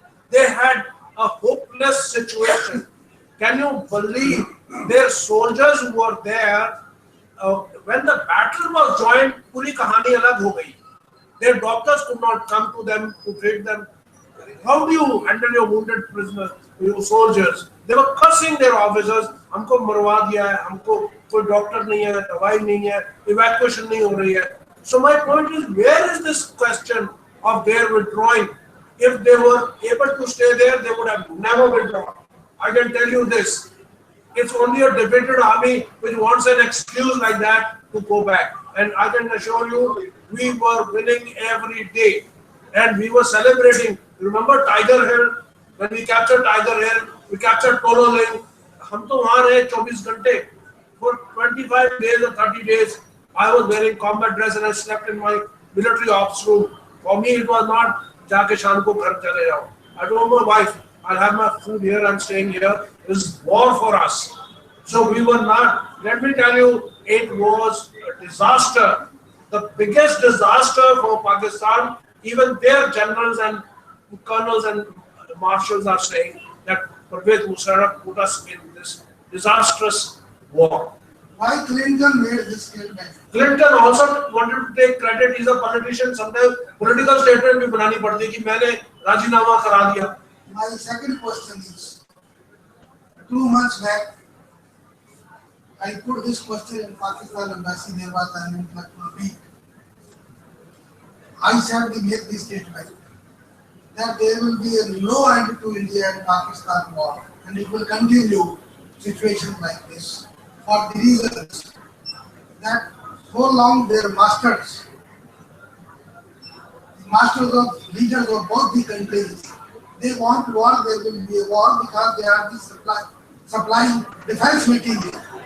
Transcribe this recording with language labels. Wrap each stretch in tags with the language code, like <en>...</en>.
<en>They had a hopeless situation. Can you believe their soldiers who were there when the battle was joined?</en> <hi>पूरी कहानी अलग हो गई.</hi> <en>Their doctors could not come to them to treat them. How do you handle your wounded prisoners, your soldiers? They were cursing their officers.</en> <hi>हमको मरवा दिया है, हमको कोई डॉक्टर नहीं है, दवाई नहीं है, evacuation नहीं हो रही है.</hi> <en>So my point is, where is this question of their withdrawing? If they were able to stay there, they would have never withdrawn. I can tell you this. It's only a defeated army which wants an excuse like that to go back. And I can assure you, we were winning every day. And we were celebrating. Remember Tiger Hill? When we captured Tiger Hill, we captured Polo Ling.</en> <hi>हम तो वहाँ रहे 24 घंटे.</hi> <en>For 25 days or 30 days, I was wearing combat dress and I slept in my military ops room. For me, it was not</en> <hi>जाके शाम को घर चले जाओ.</hi> <en>I told my wife, I'll have my food here, I'm staying here. This is war for us. So we were not, let me tell you, it was a disaster. The biggest disaster for Pakistan. Even their generals and colonels and marshals are saying that Pervez Musharraf put us in this disastrous war. Why Clinton made this statement? Clinton also wanted to take credit. He's a politician. Sometimes political statement</en> <hi>भी बनानी पड़ती है कि मैंने राजीनामा करा दिया.</hi> <en>My second question is, 2 months back, I put this question in Pakistan embassy. There was an intellectual week. I said we make this statement that there will be no end to India and Pakistan war, and it will continue situations like this for the reasons that so long their masters of leaders of both the countries, they want war, there will be a war because they are supplying defense material.</en>